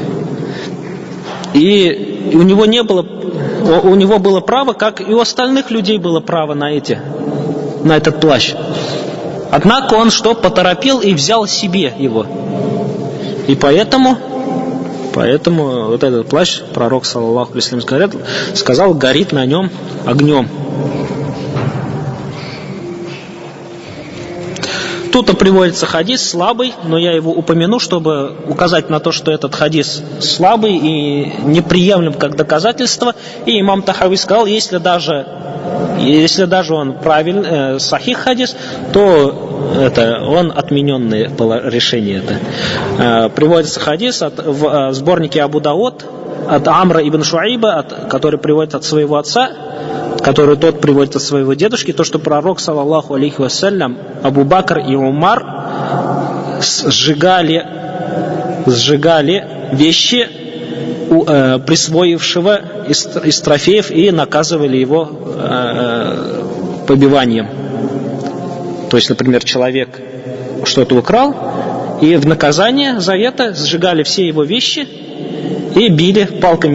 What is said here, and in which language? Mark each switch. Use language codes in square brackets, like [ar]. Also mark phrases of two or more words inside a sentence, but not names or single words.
[ru] И у него было право, как и у остальных людей было право на этот плащ. Однако он поторопил и взял себе его. И поэтому вот этот плащ, пророк, [ar] صلى الله عليه وسلم, [ru] сказал, горит на нем огнем. Тут приводится хадис слабый, но я его упомяну, чтобы указать на то, что этот хадис слабый и неприемлем как доказательство. И имам Тахави сказал, если даже он правильный, сахих хадис, то он отмененное решение. Приводится хадис в сборнике Абу Дауд от Амра ибн Шуайба, который приводит от своего отца, который тот приводит от своего дедушки, то, что пророк, [ar] صلى الله عليه وسلم, [ru] Абу Бакр и Умар сжигали вещи присвоившего из трофеев и наказывали его побиванием. То есть, например, человек что-то украл, и в наказание за это сжигали все его вещи и били палками.